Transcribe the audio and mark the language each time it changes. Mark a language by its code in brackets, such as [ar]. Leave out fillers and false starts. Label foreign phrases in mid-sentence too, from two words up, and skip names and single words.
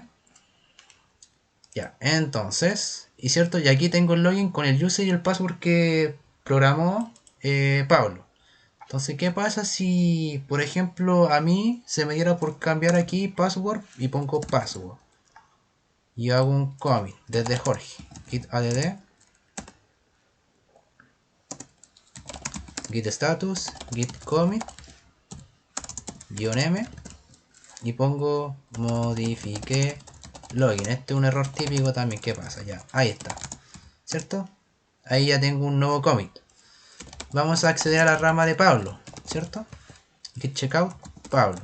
[es] Ya, entonces, y cierto, y aquí tengo el login con el user y el password que programó Pablo. Entonces, ¿qué pasa si, por ejemplo, a mí se me diera por cambiar aquí password y pongo password? Y hago un commit desde Jorge, [en] git add, git status, git commit, [es] -m, y pongo modifique login. Este es un error típico también. ¿Qué pasa? Ya, ahí está, ¿cierto? Ahí ya tengo un nuevo commit. Vamos a acceder a la rama de Pablo, ¿cierto? [en] Git checkout Pablo.